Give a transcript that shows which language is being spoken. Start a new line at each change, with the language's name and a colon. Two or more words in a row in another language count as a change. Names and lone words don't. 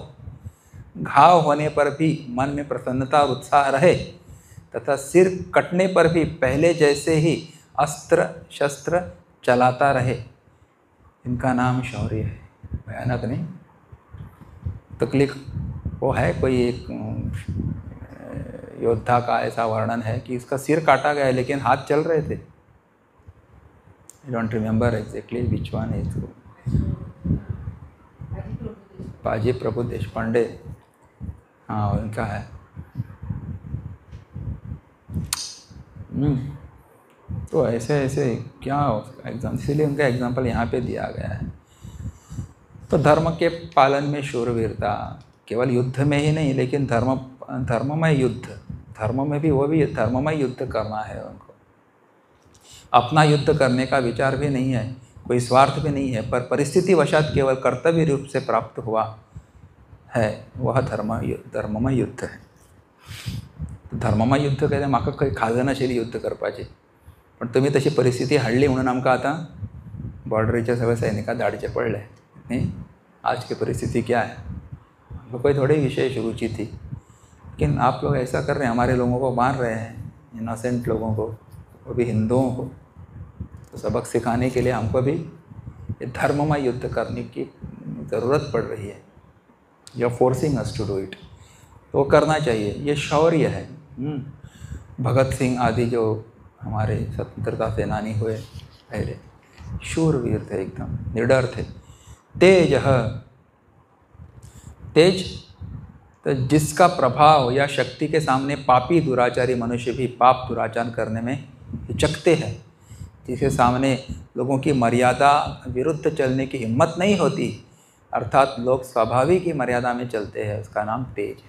Hindi: घाव होने पर भी मन में प्रसन्नता और उत्साह रहे तथा सिर कटने पर भी पहले जैसे ही अस्त्र शस्त्र चलाता रहे। इनका नाम शौर्य है। भयानक नहीं, तकलीफ वो है। कोई एक योद्धा का ऐसा वर्णन है कि इसका सिर काटा गया लेकिन हाथ चल रहे थे।
English: I don't remember exactly which one is.
Hindi: पाजी प्रभु देशपांडे, हाँ उनका है। तो ऐसे ऐसे क्या एग्जाम, इसीलिए उनका एग्जाम्पल यहाँ पे दिया गया है। तो धर्म के पालन में शूरवीरता, केवल युद्ध में ही नहीं लेकिन धर्ममय युद्ध, धर्म में भी वो भी धर्ममय युद्ध करना है उनको। अपना युद्ध करने का विचार भी नहीं है, कोई स्वार्थ भी नहीं है, पर परिस्थिति वशात केवल कर्तव्य रूप से प्राप्त हुआ है, वह धर्ममय युद्ध है। धर्ममय युद्ध कहते
Konkani: म्हाका खंय खाजनाशिरी युद्ध करपाचें, पण तुम्ही तशी परिस्थिती हाडली म्हणून आमकां आतां बॉर्डरीचे सगळे सैनिकां धाडचे पडले न्ही।
Hindi: आज की परिस्थिति क्या है, हमको कोई थोड़ी विशेष रुचि थी, लेकिन आप लोग ऐसा कर रहे हैं, हमारे लोगों को मार रहे हैं, इनोसेंट लोगों को, वो भी हिंदुओं को। तो सबक सिखाने के लिए हमको भी ये धर्ममय युद्ध करने की ज़रूरत पड़ रही है।
English: you are forcing us to do it,
Hindi: तो करना चाहिए। ये शौर्य है। भगत सिंह आदि जो हमारे स्वतंत्रता सेनानी हुए पहले, शूरवीर थे, एकदम निडर थे। तेज है, तेज तो जिसका प्रभाव या शक्ति के सामने पापी दुराचारी मनुष्य भी पाप दुराचार करने में हिचकते हैं, जिसके सामने लोगों की मर्यादा विरुद्ध चलने की हिम्मत नहीं होती, अर्थात लोग स्वाभाविक ही मर्यादा में चलते हैं, उसका नाम तेज है।